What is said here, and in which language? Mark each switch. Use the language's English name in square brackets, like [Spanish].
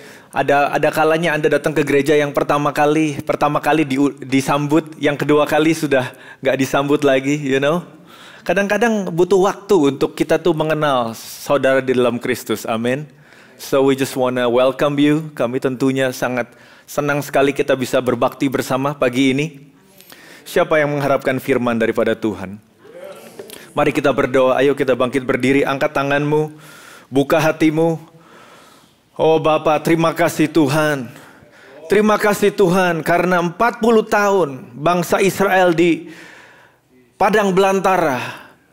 [Indonesian] Ada kalanya Anda datang ke gereja yang pertama kali disambut, yang kedua kali sudah nggak disambut lagi, Kadang-kadang butuh waktu untuk kita tuh mengenal saudara di dalam Kristus, amin. [English] So we just wanna welcome you. [Indonesian] Kami tentunya sangat senang sekali kita bisa berbakti bersama pagi ini. Siapa yang mengharapkan firman daripada Tuhan? Mari kita berdoa, ayo kita bangkit berdiri, angkat tanganmu, buka hatimu. Oh Bapa, terima kasih Tuhan. Terima kasih Tuhan karena 40 tahun bangsa Israel di padang belantara.